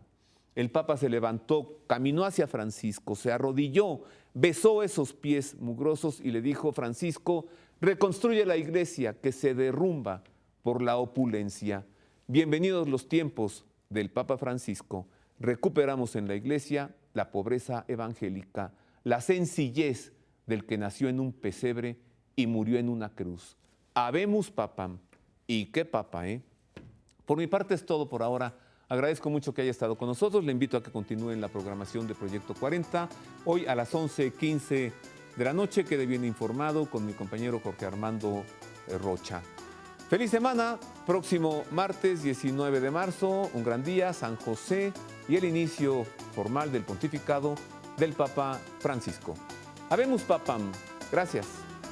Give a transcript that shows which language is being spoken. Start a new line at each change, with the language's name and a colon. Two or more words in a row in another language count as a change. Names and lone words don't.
Spanish: El Papa se levantó, caminó hacia Francisco, se arrodilló, besó esos pies mugrosos y le dijo: Francisco, reconstruye la iglesia que se derrumba por la opulencia. Bienvenidos los tiempos del Papa Francisco. Recuperamos en la iglesia la pobreza evangélica, la sencillez del que nació en un pesebre y murió en una cruz.
Latin: Habemus papam.
Spanish: Y qué papa, ¿eh? Por mi parte es todo por ahora. Agradezco mucho que haya estado con nosotros. Le invito a que continúe en la programación de Proyecto 40. Hoy a las 11:15 de la noche quede bien informado con mi compañero Jorge Armando Rocha. Feliz semana. Próximo martes 19 de marzo, un gran día, San José, y el inicio formal del pontificado del Papa Francisco.
Latin: Habemus papam.
Spanish: Gracias.